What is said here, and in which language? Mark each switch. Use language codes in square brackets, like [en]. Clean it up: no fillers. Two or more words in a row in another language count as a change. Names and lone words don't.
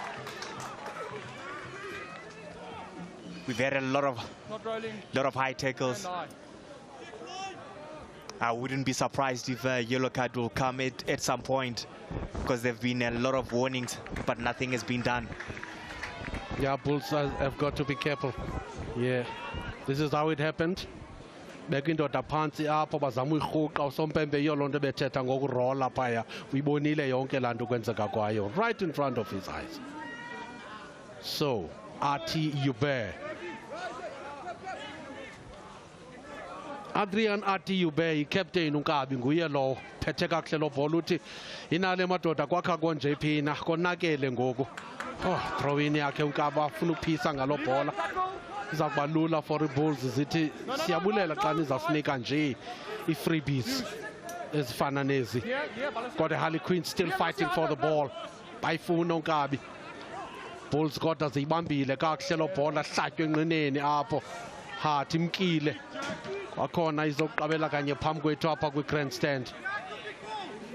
[en] We've had a lot of high tackles. I wouldn't be surprised if a yellow card will come at some point, because there have been a lot of warnings, but nothing has been done. Yeah, Bulls have got to be careful. Yeah, this is how it happened. [xh] Bekindoda phansi apho bazama uyirhuqa usompembe yolonto bethetha ngokurola phaya uyibonile yonke laa nto kwenzeka kwayo [en] right in front of his eyes. [xh] So Artie Hubert, Adrian Artie Hubert, i-captain uNkabi nguye lo phethe kakuhle lo bhola uthi inale madoda kwakha konje phina konakele ngoku. [en] Oh, throw in [xh] yakhe uNkabi afuna uphisa ngalo bhola. Iza kuba lula for i-Bulls zithi siyabulela xa nizawusinika nje i-freebies ezifana nezi. [en] Got the Harlequins still fighting for the ball. [xh] Bayifuna uNkabi. Bulls kodwa ziyibambile kakuhle lo bhola hlatywe enqineni apho. Hathi imkile. Kwakhona izoqabela kanye phambi kwethu apha kwi-grandstand.